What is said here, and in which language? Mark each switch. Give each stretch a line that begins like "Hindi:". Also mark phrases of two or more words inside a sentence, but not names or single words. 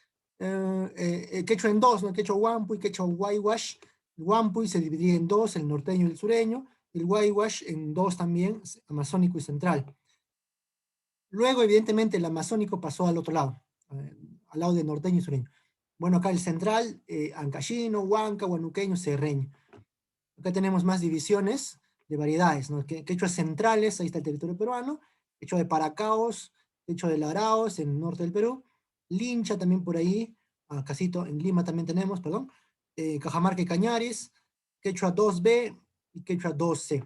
Spanish: El quechua en dos, ¿no? El quechua Wampuy, quechua Waiwash. El Wampuy se dividía en dos, el norteño y el sureño. El Waiwash en dos también, amazónico y central. Luego, evidentemente, el amazónico pasó al otro lado, al lado de norteño y sureño. Bueno, acá el central, ancashino, huanca, huanuqueño, serreño. Acá tenemos más divisiones de variedades, ¿no? Quechuas centrales, ahí está el territorio peruano, quechua de Paracaos, quechua de Laraos, en el norte del Perú, Lincha también por ahí, Casito, en Lima también tenemos, perdón, Cajamarca y Cañaris, quechua 2B y quechua 2C.